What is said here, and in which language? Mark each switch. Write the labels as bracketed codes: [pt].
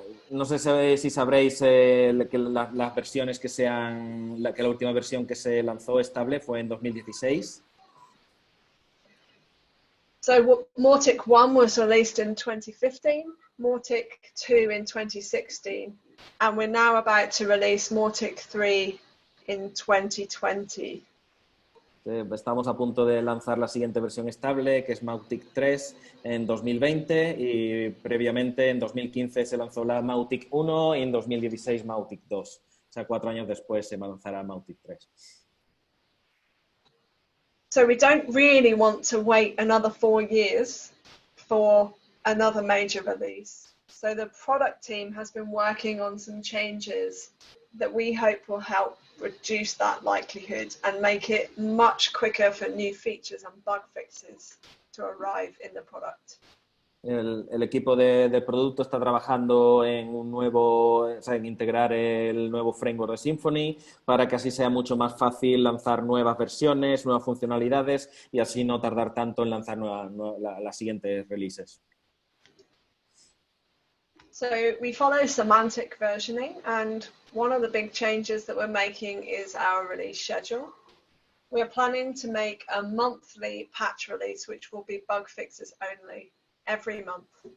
[es] No sé si sabréis que las versiones que la última versión que se lanzó estable fue en 2016. [en] So Mautic 1 was released in 2015, Mautic 2 in 2016, and we're now about to release Mautic 3 in 2020. [es] Estamos a punto de lanzar la siguiente versión estable, que es Mautic 3 en 2020 y previamente en 2015 se lanzó la Mautic 1 y en 2016 Mautic 2. O sea, 4 años después se lanzará Mautic 3. [en] So we don't really want to wait another 4 years for another major release. So the product team has been working on some changes that we hope will help reduce that likelihood and make it much quicker for new features and bug fixes to arrive in the product. [es] El equipo de producto está trabajando en en integrar el nuevo framework de Symfony para que así sea mucho más fácil lanzar nuevas versiones, nuevas funcionalidades y así no tardar tanto en lanzar las siguientes releases. [en] So we follow semantic versioning, and one of the big changes that we're making is our release schedule. We're planning to make a monthly patch release, which will be bug fixes only, every month.